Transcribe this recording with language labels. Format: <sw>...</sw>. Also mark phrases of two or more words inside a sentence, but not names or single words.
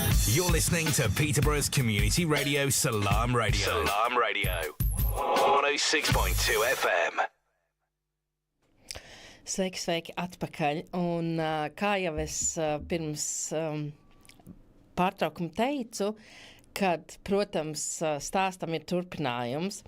<en>You're listening to Peterborough's community radio, Salam Radio. Salam Radio. 106.2 FM.</en> <lv>Sveiki, atpakaļ. Un kā jau es pirms pārtraukuma teicu, kad, protams, stāstam ir turpinājums.</lv>